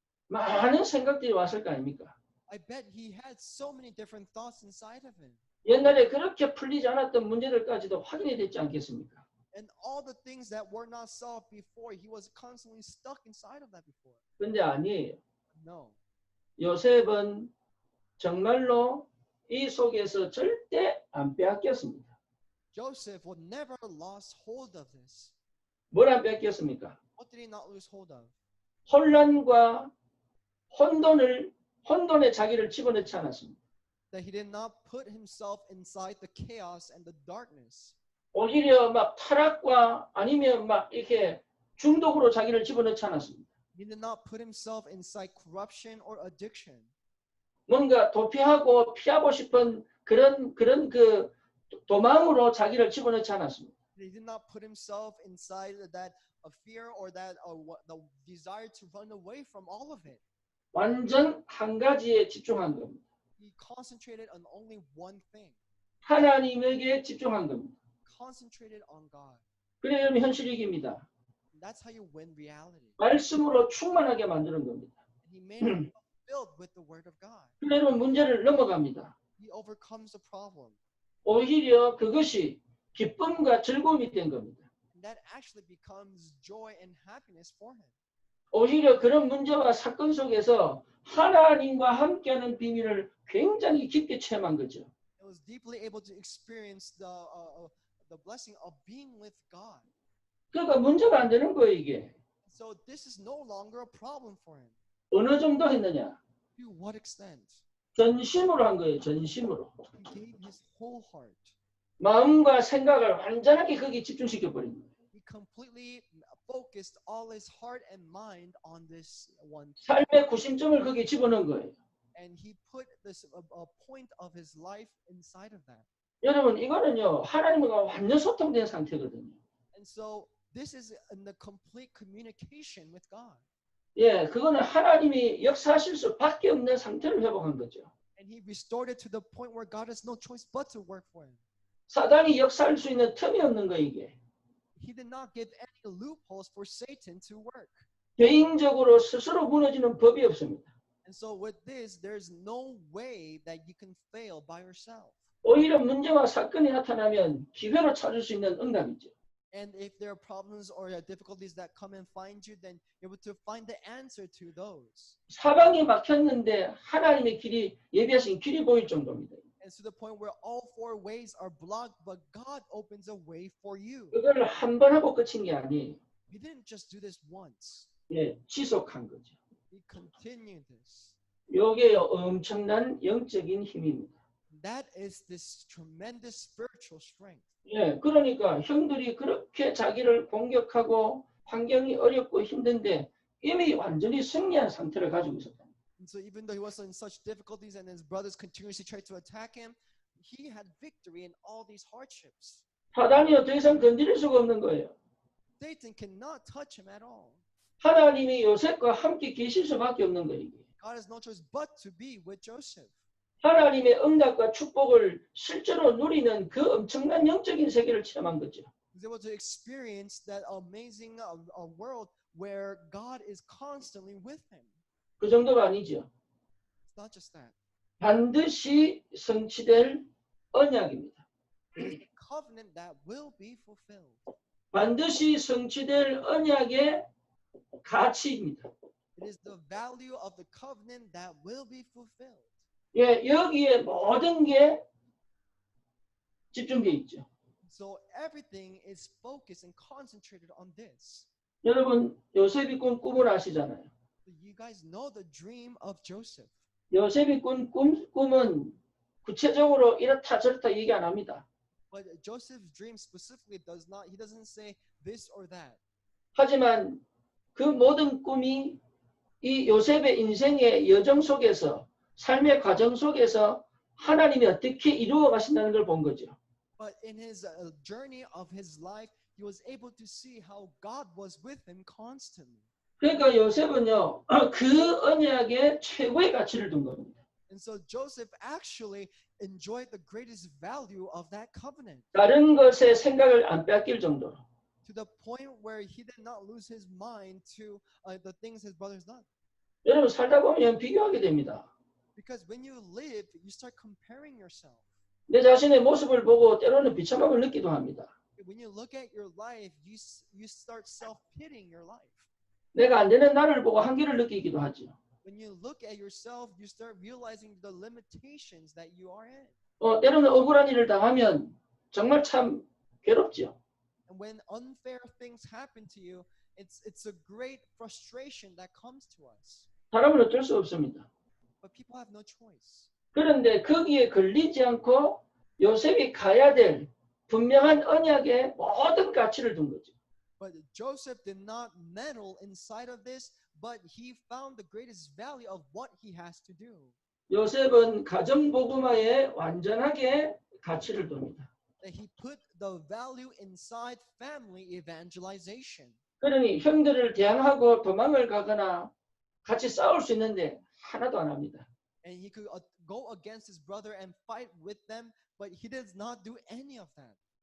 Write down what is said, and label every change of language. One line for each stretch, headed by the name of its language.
Korean: 많은 생각들이 왔을 거 아닙니까?
English: I bet he had so many different thoughts inside of him.
Korean: 옛날에 그렇게 풀리지 않았던 문제들까지도 확인이 됐지 않겠습니까?
English: And all the things that were not solved before, he was constantly stuck inside of that before.
Korean: 근데 아니에요.
English: No.
Korean: 요셉은 정말로 이 속에서 절대 안 빼앗겼습니다.
English: Joseph would never lost hold of this.
Korean: 뭘 안 뺏겼습니까?
English: What did he not lose hold of?
Korean: 혼란과 혼돈에 자기를 집어넣지 않았습니다.
English: That he did not put himself inside the chaos and the darkness.
Korean: 오히려 막 타락과 아니면 막 이렇게 중독으로 자기를 집어넣지 않았습니다.
English: He did not put himself inside corruption or addiction.
Korean: 뭔가 도피하고 피하고 싶은 그런 그 도망으로 자기를 집어넣지 않았습니다.
English: He did not put himself inside that fear or that the desire to run away from all of it.
Korean: 완전 한 가지에 집중한 겁니다.
English: He concentrated on only one thing.
Korean: 하나님에게 집중한 겁니다.
English: Concentrated on God.
Korean: 그래야 현실이깁니다.
English: That's how you win reality.
Korean: 말씀으로 충만하게 만드는 겁니다.
English: He made himself filled with the word of God.
Korean: 그러면 문제를 넘어갑니다.
English: he overcomes the problem.
Korean: 오히려 그것이 기쁨과 즐거움이 된 겁니다.
English: And that actually becomes joy and happiness for him.
Korean: 오히려 그런 문제와 사건 속에서 하나님과 함께하는 비밀을 굉장히 깊게 체험한 거죠.
English: He was deeply able to experience the blessing of being with God.
Korean: 그러니까 문제가 안 되는 거예요, 이게.
English: So this is no longer a problem for him.
Korean: 어느 정도 했느냐?
English: To what extent?
Korean: 전심으로 한 거예요, 전심으로.
English: He gave his whole heart.
Korean: 마음과 생각을 완전하게 거기에 집중시켜 버린 거예요.
English: He completely focused all his heart and mind on this one thing.
Korean: 삶의 구심점을 거기에 집어넣은 거예요.
English: And he put this a point of his life inside of that.
Korean: 여러분, 이거는요, 하나님과 완전 소통된 상태거든요.
English: And so this is in the complete communication with God.
Korean: 예, 그거는 하나님이 역사하실 수밖에 없는 상태를 회복한 거죠.
English: And he restored it to the point where God has no choice but to work for him.
Korean: 사단이 역사할 수 있는 틈이 없는 거 이게.
English: He did not give any loopholes for Satan to work.
Korean: 개인적으로 스스로 무너지는 법이 없습니다.
English: And so with this, there's no way that you can fail by yourself.
Korean: 오히려 문제와 사건이 나타나면 기회로 찾을 수 있는 응답이죠.
English: And if there are problems or difficulties that come and find you, then you're able to find the answer to those.
Korean: 사방이 막혔는데 하나님의 길이 예비하신 길이 보일 정도입니다.
English: And to the point where all four ways are blocked, but God opens a way for you.
Korean: 그걸 한 번 하고 끝인 게 아니에요.
English: He didn't just do this once.
Korean: 예, 지속한 거죠.
English: He continued this.
Korean: 이게 엄청난 영적인 힘입니다.
English: That is this tremendous spiritual strength.
Korean: 예, 그러니까 형들이 그렇게 자기를 공격하고 환경이 어렵고 힘든데 이미 완전히 승리한 상태를 가지고 있었다.
English: And so even though he was in such difficulties and his brothers continuously tried to attack him, he had victory in all these hardships.
Korean: 사단이요 더 이상 건드릴 수가 없는 거예요.
English: Satan cannot touch him at all.
Korean: 하나님이 요셉과 함께 계실 수밖에 없는 거예요.
English: God has no choice but to be with Joseph.
Korean: 하나님의 응답과 축복을 실제로 누리는 그 엄청난 영적인 세계를 체험한 거죠.
English: He's able to experience that amazing world where God is constantly with him.
Korean: 그 정도가 아니죠.
English: It's not just that.
Korean: 반드시 성취될 언약입니다.
English: It is a covenant that will be fulfilled.
Korean: 반드시 성취될 언약의 가치입니다.
English: It is the value of the covenant that will be fulfilled.
Korean: 예, 여기에 모든 게 집중돼 있죠.
English: So everything is focused and concentrated on this.
Korean: 여러분 요셉이 꾼 꿈을 아시잖아요.
English: You guys know the dream of Joseph.
Korean: 요셉이 꾼 꿈은 구체적으로 이렇다 저렇다 얘기 안 합니다.
English: But Joseph's dream specifically he doesn't say this or that.
Korean: 하지만 그 모든 꿈이 이 요셉의 인생의 여정 속에서 삶의 과정 속에서 하나님이 어떻게 이루어 가신다는 걸 본 거죠.
English: But in his journey of his life, he was able to see how God was with him constantly.
Korean: 그러니까 요셉은요 그 언약의 최고의 가치를 둔 겁니다.
English: And so Joseph actually enjoyed the greatest value of that covenant.
Korean: 다른 것에 생각을 안 뺏길 정도로.
English: To the point where he did not lose his mind to the things his brothers done.
Korean: 여러분 살다 보면 비교하게 됩니다.
English: Because when you live, you start comparing yourself.
Korean: 내 자신의 모습을 보고 때로는 비참함을 느끼기도 합니다.
English: When you look at your life, you start self-pitying your life.
Korean: 내가 안 되는 나를 보고 한계를 느끼기도 하죠.
English: When you look at yourself, you start realizing the limitations that you are in.
Korean: 때로는 억울한 일을 당하면 정말 참 괴롭죠.
English: And when unfair things happen to you, it's a great frustration that comes to us.
Korean: 사람은 어쩔 수 없습니다.
English: But people have no choice.
Korean: 그런데 거기에 걸리지 않고 요셉이 가야 될 분명한 언약의 모든 가치를 둔 거죠.
English: But Joseph did not meddle inside of this, but he found the greatest value of what he has to do.
Korean: 요셉은 가정복음화에 완전하게 가치를 둡니다.
English: That he put the value inside family evangelization.
Korean: 그러니 형들을 대항하고 도망을 가거나 같이 싸울 수 있는데 하나도 안 합니다.
English: And he could go against his brother and fight with them, but he does not do any of that.